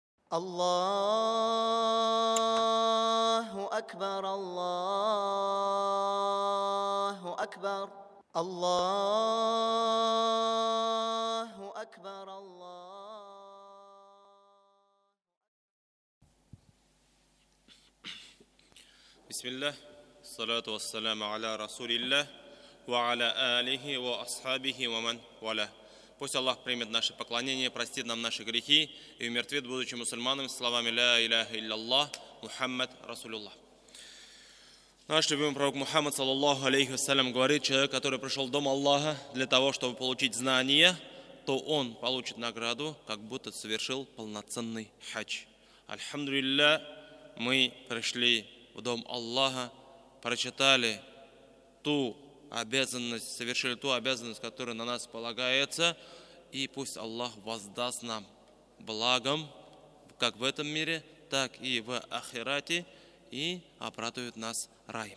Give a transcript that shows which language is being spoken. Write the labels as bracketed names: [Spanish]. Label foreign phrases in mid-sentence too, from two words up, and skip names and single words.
[Arabic] الله أكبر الله أكبر الله أكبر الله. بسم الله، الصلاة والسلام على رسول الله، وعلى آله وأصحابه ومن والى. [Russian] Пусть Аллах примет наше поклонение, простит нам наши грехи и умертвит, будучи мусульманами, словами [Arabic] «لا إله إلا الله، محمد رسول الله». [Russian] Наш любимый пророк Мухаммад, [Arabic] صلى الله عليه وسلم, [Russian] говорит: человек, который пришел в дом Аллаха для того, чтобы получить знания, то он получит награду, как будто совершил полноценный хадж. Альхамдулилля, мы пришли в дом Аллаха, прочитали ту обязанность, совершили ту обязанность, которая на нас полагается, и пусть Аллах воздаст нам благом, как в этом мире, так и в ахирате, и обрадует нас раем.